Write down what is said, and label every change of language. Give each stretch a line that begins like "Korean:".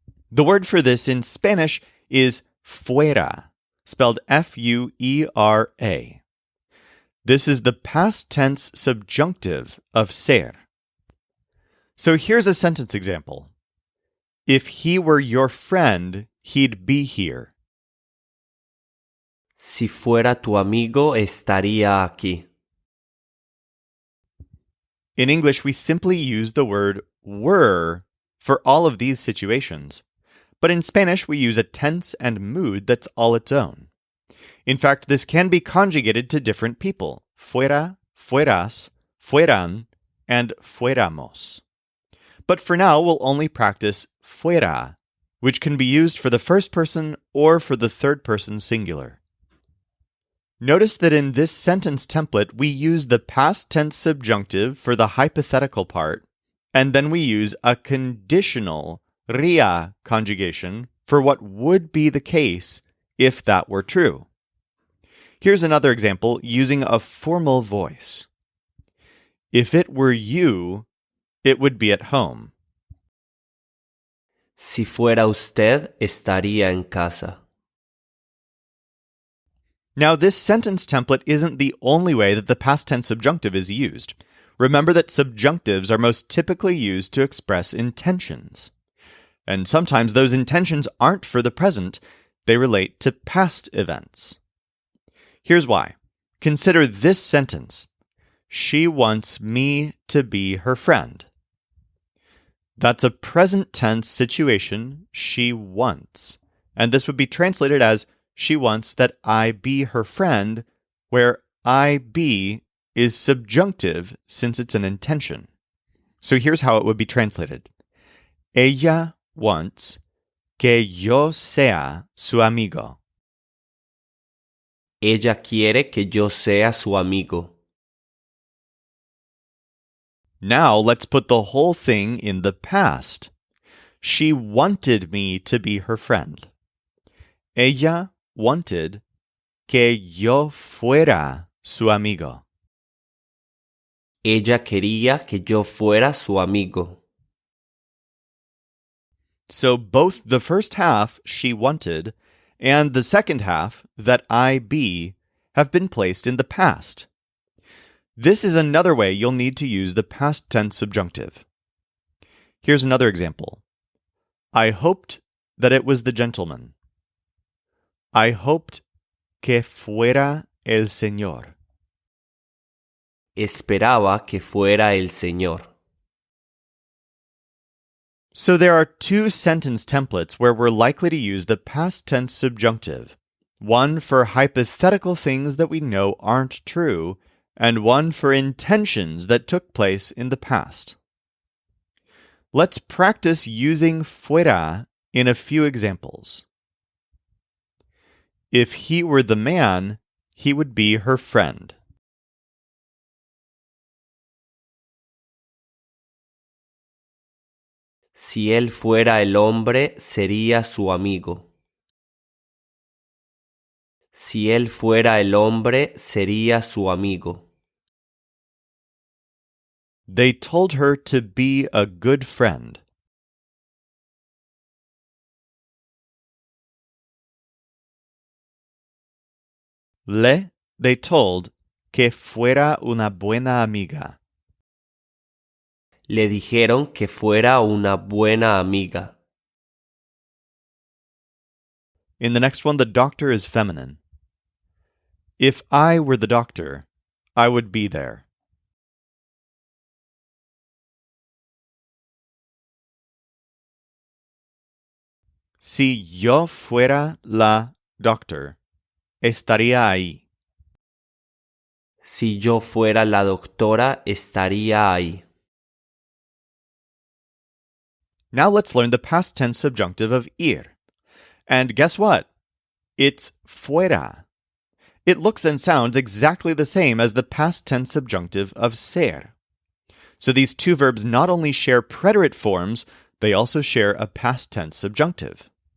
English: The word for this in Spanish is fuera, spelled F-U-E-R-A. This is the past tense subjunctive of ser. So here's a sentence example. If he were your friend, he'd be here.
Spanish: Si fuera tu amigo, estaría aquí.
English: In English, we simply use the word were for all of these situations. But in Spanish, we use a tense and mood that's all its own. In fact, this can be conjugated to different people.
Spanish: Fuera, fueras, fueran, and fuéramos.
English: But for now, we'll only practice fuera, which can be used for the first person or for the third person singular. Notice that in this sentence template, we use the past tense subjunctive for the hypothetical part, and then we use a conditional ria conjugation for what would be the case if that were true. Here's another example using a formal voice. If it were you, it would be at home.
Spanish: Si fuera usted, estaría en casa.
English: Now, this sentence template isn't the only way that the past tense subjunctive is used. Remember that subjunctives are most typically used to express intentions. And sometimes those intentions aren't for the present, they relate to past events. Here's why. Consider this sentence. She wants me to be her friend. That's a present tense situation, she wants. And this would be translated as she wants that I be her friend, where I be is subjunctive since it's an intention. So here's how it would be translated.
Spanish: Ella
English: wants
Spanish: que yo sea su amigo. Ella quiere que yo sea su amigo.
English: Now let's put the whole thing in the past. She wanted me to be her friend.
Spanish: Ella
English: wanted
Spanish: que yo fuera su amigo. Ella quería que yo fuera su amigo.
English: So both the first half, she wanted, and the second half, that I be, have been placed in the past. This is another way you'll need to use the past tense subjunctive. Here's another example. I hoped that it was the gentleman. I hoped
Spanish: que fuera el señor. Esperaba que fuera el señor.
English: So there are two sentence templates where we're likely to use the past tense subjunctive. One for hypothetical things that we know aren't true, and one for intentions that took place in the past. Let's practice using fuera in a few examples. If he were the man, he would be her friend.
Spanish: Si él fuera el hombre, sería su amigo. Si él fuera el hombre, sería su amigo.
English: They told her to be a good friend. They told
Spanish: que fuera una buena amiga. Le dijeron que fuera una buena amiga.
English: In the next one, the doctor is feminine. If I were the doctor, I would be there.
Spanish: Si yo fuera la doctor, estaría ahí. Si yo fuera la doctora, estaría ahí.
English: Now let's learn the past tense subjunctive of ir. And guess what? It's fuera. It looks and sounds exactly the same as the past tense subjunctive of ser. So these two verbs not only share preterite forms, they also share a past tense subjunctive.